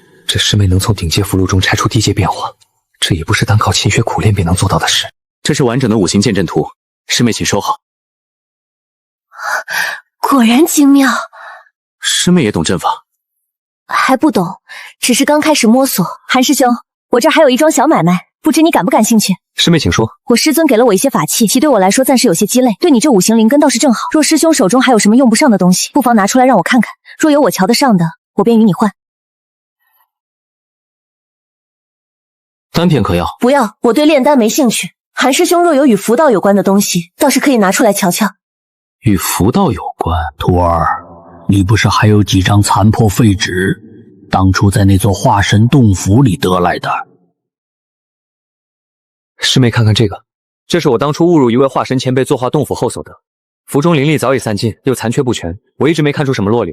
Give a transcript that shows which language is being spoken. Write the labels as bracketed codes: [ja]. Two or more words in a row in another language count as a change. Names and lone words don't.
[zh] 這師妹能從頂階符箓中拆出地界變化，這也不是單靠勤學苦練便能做到的事。這是完整的五行劍陣圖，師妹請收好。果然精妙。師妹也懂陣法？還不懂，只是剛開始摸索。韓師兄，我這兒還有一樁小買賣，不知你感不感興趣？师妹，请说。我师尊给了我一些法器，其对我来说暂时有些鸡肋，对你这5行灵根倒是正好。若师兄手中还有什么用不上的东西，不妨拿出来让我看看。若有我瞧得上的，我便与你换。丹片可要？不要，我对炼丹没興趣。韩師兄若有與符道有關的東西，倒是可以拿出來瞧瞧。與符道有關？徒兒，你不是還有幾張殘破廢紙，當初在那座化神洞府裡得來的？師妹，看看這個，這是我當初誤入一位化神前輩作化洞府後所得。符中靈力早已散盡，又殘缺不全，我一直沒看出什麼落率。